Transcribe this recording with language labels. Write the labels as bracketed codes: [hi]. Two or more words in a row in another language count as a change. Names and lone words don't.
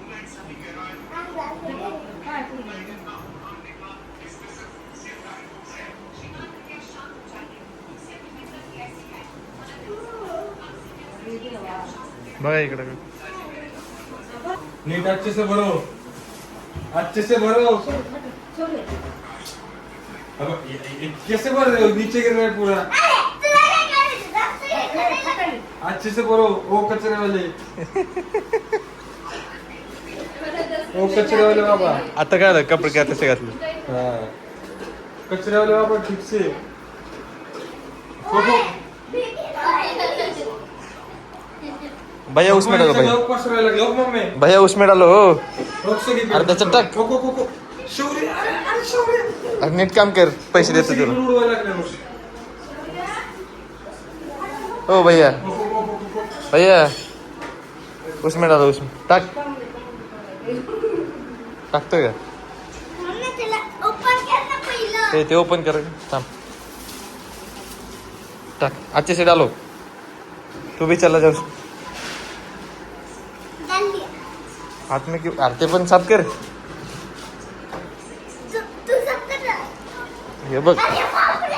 [mr] बघा इकडे. [hi] नीट अच्छे से भरो, अच्छे से भरो. अब कैसे भर रहे हो? नीचे गिर रहा है पूरा. अच्छे से भरो. वो कचरे वाले, वो कचरे वाले बाबा. [mr] आता काय झालं कपडे काय तसे घातले. [hi] हाँ. कचरे वाले बाबा ठीक से. कोको भैया उसमें डालो भैया. [mr] लोग पसरायला लागले. हो मम्मी. [hi] भैया उसमें डालो हो. [mr] रोक सगळी. अरे त्याच्यात टाक. कोको कोको. शौर्य, अरे शौर्य. अरे नीट काम कर पैसे देतो तुला. उडवायला लागले बघ. हो भैया कोको कोको कोको. [hi] भैया उसमें डालो उसमें टाक. [mr] टाकतोय का मम्मी तिला ओपन कर ना पहिलं. ते ओपन कर. थांब टाक. [hi] अच्छे से डालो. तू भी चला जाऊ. डाल दिया. हाथ में क्यों. [mr] अरे ते पण साफ कर. [hi] तू सब कर. [mr] हे बघ अरे बाप